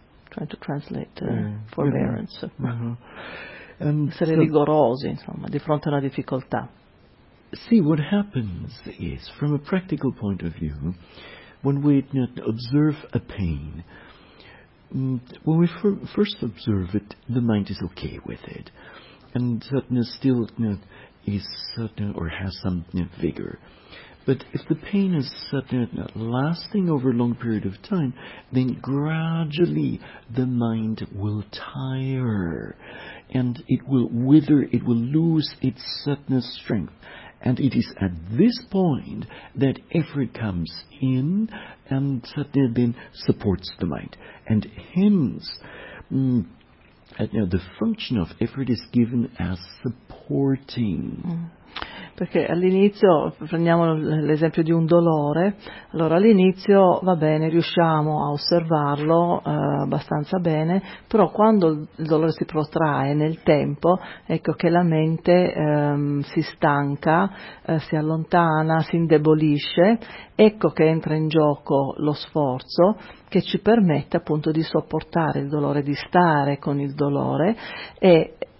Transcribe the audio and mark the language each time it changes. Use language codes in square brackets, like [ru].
[en] trying to translate forbearance. [it] Essere rigorosi, insomma, di fronte a una difficoltà. [en] See, what happens is, from a practical point of view, when we observe a pain, when we first observe it, the mind is okay with it, and still has some vigor. But if the pain is lasting over a long period of time, then gradually the mind will tire, and it will wither, it will lose its strength. And it is at this point that effort comes in and then supports the mind. And hence, the function of effort is given as supporting. [it] Perché all'inizio, prendiamo l'esempio di un dolore, allora all'inizio va bene, riusciamo a osservarlo abbastanza bene, però quando il dolore si protrae nel tempo, ecco che la mente si stanca, si allontana, si indebolisce, ecco che entra in gioco lo sforzo che ci permette appunto di sopportare il dolore, di stare con il dolore, e